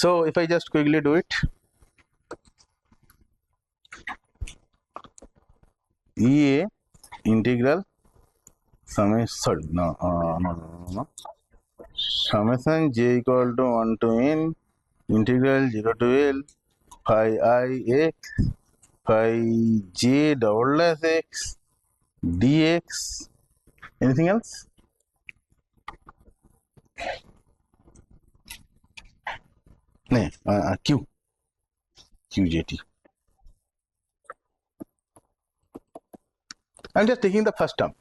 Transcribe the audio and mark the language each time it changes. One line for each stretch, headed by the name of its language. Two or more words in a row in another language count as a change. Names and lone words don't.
English: So if I just quickly do it, EA integral summation summation j equal to 1 to n integral 0 to L phi I x phi j double dash x dx. Anything else? No, QJT. I'm just taking the first term.